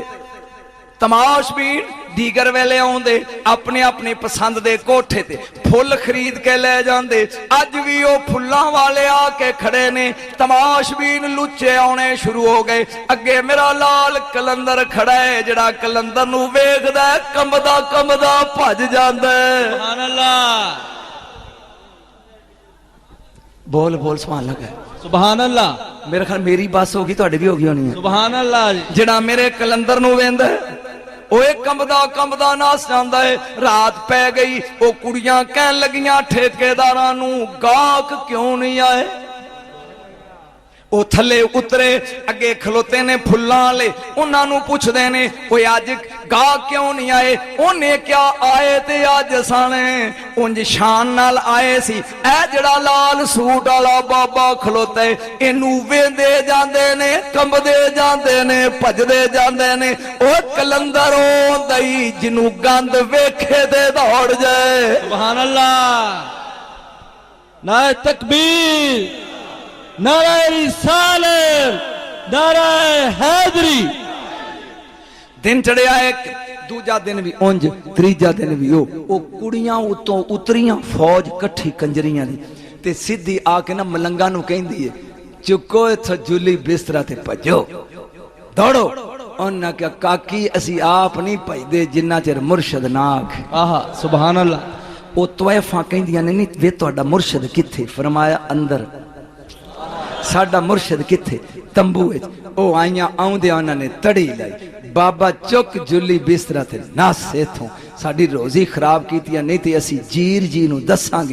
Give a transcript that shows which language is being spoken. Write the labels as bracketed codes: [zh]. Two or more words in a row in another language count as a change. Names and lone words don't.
[pa] ਤਮਾਸ਼ਬੀਨ ਡੀਗਰ ਵੇਲੇ ਆਉਂਦੇ ਆਪਣੇ ਆਪਣੇ ਪਸੰਦ ਦੇ ਕੋਠੇ ਤੇ ਫੁੱਲ ਖਰੀਦ ਕੇ ਲੈ ਜਾਂਦੇ। ਅੱਜ ਵੀ ਉਹ ਫੁੱਲਾਂ ਵਾਲੇ ਆ ਕੇ ਖੜੇ ਨੇ, ਤਮਾਸ਼ਬੀਨ ਲੁੱਚੇ ਆਉਣੇ ਸ਼ੁਰੂ ਹੋ ਗਏ। ਅੱਗੇ ਮੇਰਾ ਲਾਲ ਕਲੰਦਰ ਖੜਾ ਹੈ, ਜਿਹੜਾ ਕਲੰਦਰ ਨੂੰ ਵੇਖਦਾ ਕੰਬਦਾ ਕੰਬਦਾ ਭੱਜ ਜਾਂਦਾ। [ar] سبحان الله [pa] ਬੋਲ ਬੋਲ [ar] سبحان الله. سبحان الله [pa] ਮੇਰੇ ਖਿਆਲ ਮੇਰੀ ਬੱਸ ਹੋ ਗਈ, ਤੁਹਾਡੀ ਵੀ ਹੋ ਗਈ ਹੋਣੀ ਹੈ। [ar] سبحان الله जी [pa] ਜਿਹੜਾ ਮੇਰੇ ਕਲੰਦਰ ਨੂੰ ਵੇਂਦਾ ਓਏ ਕੰਬਦਾ ਕੰਬਦਾ ਨਸ ਜਾਂਦਾ ਏ। ਰਾਤ ਪੈ ਗਈ, ਉਹ ਕੁੜੀਆਂ ਕਹਿਣ ਲੱਗੀਆਂ ਠੇਕੇਦਾਰਾਂ ਨੂੰ ਗਾਹਕ ਕਿਉਂ ਨਹੀਂ ਆਏ। ਉਹ ਥੱਲੇ ਉਤਰੇ, ਅੱਗੇ ਖਲੋਤੇ ਨੇ ਫੁੱਲਾਂ ਵਾਲੇ, ਉਹਨਾਂ ਨੂੰ ਪੁੱਛਦੇ ਨੇ ਓਏ ਅੱਜ ਗਾਹਕ ਕਿਉਂ ਨਹੀਂ ਆਏ। ਉਹਨੇ ਕਿਹਾ ਆਏ ਤੇ ਅੱਜ ਸਾਣੇ ਉਂਝ ਸ਼ਾਨ ਨਾਲ ਆਏ ਸੀ। ਇਹ ਜਿਹੜਾ ਲਾਲ ਸੂਟ ਵਾਲਾ ਬਾਬਾ ਖਲੋਤਾ ਏ, ਇਹਨੂੰ ਵੇਂਦੇ ਜਾਂਦੇ ਨੇ, ਕੰਬਦੇ ਜਾਂਦੇ ਨੇ, ਭਜਦੇ ਜਾਂਦੇ ਨੇ। ਉਹ ਕਲੰਦਰ ਹੁੰਦਾ ਹੀ ਜਿਹਨੂੰ ਗੰਦ ਵੇਖੇ ਤੇ ਦੌੜ ਜਾਏ। [ar] سبحان الله [ur] نعرہ تکبیر نعرہ رسالت نعرہ حیدری. [pa] ਦਿਨ ਚੜਿਆ ਇੱਕ, ਦੂਜਾ ਦਿਨ ਵੀ ਉਂਝ, ਤੀਜਾ ਦਿਨ ਵੀ ਉਹ ਕੁੜੀਆਂ ਉਤੋਂ ਉਤਰੀਆਂ ਫੌਜ ਇਕੱਠੀ ਕੰਜਰੀਆਂ ਦੀ ਤੇ ਸਿੱਧੀ ਆ ਕੇ ਨਾ ਮਲੰਗਾ ਨੂੰ ਕਹਿੰਦੀ ਏ ਚੁੱਕੋ ਇਥੋਂ ਜੁਲੀ ਬਿਸਤਰਾ ਤੇ ਭੱਜੋ, ਦੌੜੋ। ਉਹਨਾਂ ਕਿਹਾ ਕਾਕੀ ਅਸੀਂ ਆਪ ਨਹੀਂ ਭਜਦੇ ਜਿੰਨਾ ਚਿਰ ਮੁਰਸ਼ਦ ਨਾ ਆਖੇ। [ar] आहा سبحان الله [pa] ਉਹ ਤਵੈਫਾਂ ਕਹਿੰਦੀਆਂ ਨੇ ਨਹੀਂ ਵੇ ਤੁਹਾਡਾ ਮੁਰਸ਼ਦ ਕਿੱਥੇ। ਫਰਮਾਇਆ ਅੰਦਰ। ਸਾਡਾ ਮੁਰਸ਼ਦ ਕਿੱਥੇ? ਤੰਬੂ ਵਿੱਚ। ਉਹ ਆਈਆਂ, ਆਉਂਦਿਆਂ ਉਹਨਾਂ ਨੇ ਤੜੀ ਲਾਈ, ਬਾਬਾ ਚੁੱਕ ਜੁੱਲੀ ਬਿਸਤਰਾ ਤੇ ਨਸ ਇਥੋਂ, ਸਾਡੀ ਰੋਜ਼ੀ ਖਰਾਬ ਕੀਤੀ ਨਹੀਂ ਤੇ ਅਸੀਂ ਜੀਰ ਜੀ ਨੂੰ ਦੱਸਾਂਗੇ।